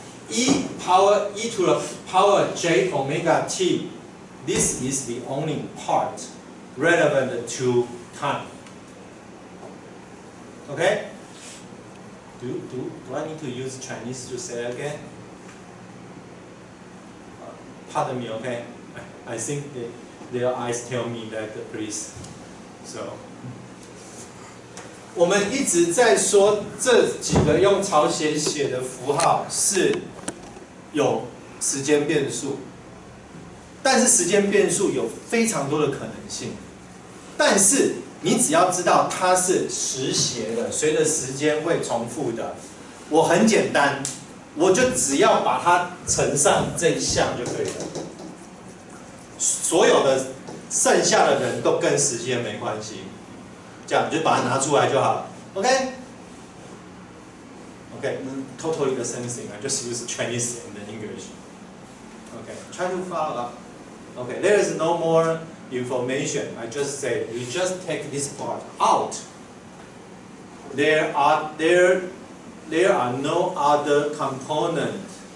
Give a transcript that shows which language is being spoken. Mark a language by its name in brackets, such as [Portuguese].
[English] E to the power J omega t, this is the only part relevant to time. Okay? Do I need to use Chinese to say it again? Pardon me, okay? I think their eyes tell me that, please. [Chinese] So, 我们一直在说这几个用草写写的符号是有时间变数，但是时间变数有非常多的可能性，但是你只要知道它是时谐的，随着时间会重复的，我很简单，我就只要把它乘上这一项就可以了。所有的剩下的人都跟时间没关系，这样你就把它拿出来就好了。 [English] OK？ Okay, totally the same thing. I just use Chinese and English. Okay, try to follow up. Okay, there is no more information. I just say you just take this part out. There are no other component.